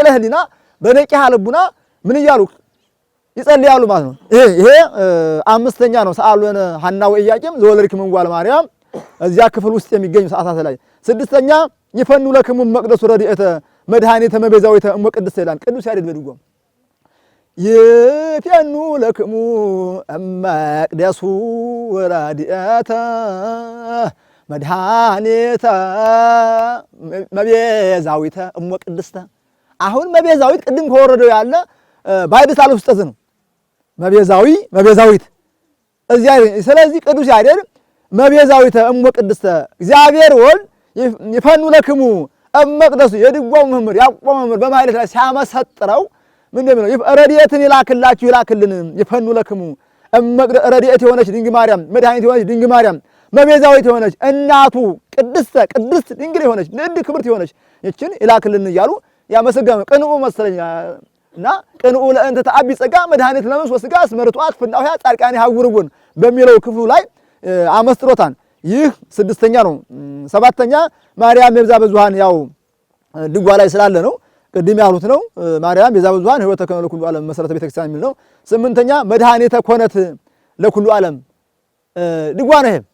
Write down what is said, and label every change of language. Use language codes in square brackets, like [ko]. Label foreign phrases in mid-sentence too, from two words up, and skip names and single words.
[gez] ሕሊና በነቂሃ ልቡና [am] ምን እያሉ ይጸልያሉ ማለት ነው። ይሄ አምስተኛ ነው። [gez] ሰአሉ ለነ ሐና ወኢያቄም ዘወለድክምዋ ለማርያም [am] እዚያ ክፍል ውስጥ የሚገኙ ሰዓታት ላይ። ስድስተኛ [gez] ይፈኑ ለክሙ መቅደሱ ረድኤተ መድኃኒተ መቤዛዊተ እምቅድስት [am] ይላል ቅዱስ ያሬድ በድጓው። [gez] ይፈኑ ለክሙ መቅደሱ ረድኤተ መድኃኒተ መቤዛዊተ እሞ ቅድስተ። [am] አሁን መቤዛዊት ቅድም ከወረደው ያለ ባይብሳል ውስጥ ነው። መቤዛዊት እዚያ። ስለዚህ ቅዱስ ያሬድ [gez] መቤዛዊተ እሞ ቅድስተ እግዚአብሔር ወልድ ይፈኑ ለክሙ እመቅደሱ [am] የድጓው መምህር ያዕቆብ መምህር በማኅሌት ላይ ሲያመሰጥረው ምንድን ነው? ረድኤትን ይላክላችሁ ይላክልን [gez] ይፈኑ ለክሙ [am] ረድኤት የሆነች ድንግል ማርያም መድኃኒት የሆነች ድንግል ማርያም መቤዛዊት የሆነች እናቱ ቅድስት ድንግል የሆነች ንዕድ ክብርት የሆነች ይችን ይላክልን እያሉ ያመሰገኑ ቅንኡ መሰለኝ እና [gez] ቅንኡ ለእንተ ተአቢ ጸጋ መድኃኒት ለነፍስ ወሥጋ [am] አስመርቷት ፍናውያ ጻድቃን ያውርቡን በሚለው ክፍሉ ላይ አመስጥሮታል። ይህ ስድስተኛ ነው። ሰባተኛ [gez] ማርያም ቤዛ ብዙኃን [am] ያው ድጓ ላይ ስላለ ነው። ቅድም ያሉት ነው። [gez] ማርያም ቤዛ ብዙኃን ሕይወተ ኮነ ለኩሉ ዓለም መሰረተ ቤተክርስቲያን [am] የሚል ነው። ስምንተኛ [gez] መድኃኒተ ኮነት ለኩሉ ዓለም [am] ድጓ ነው።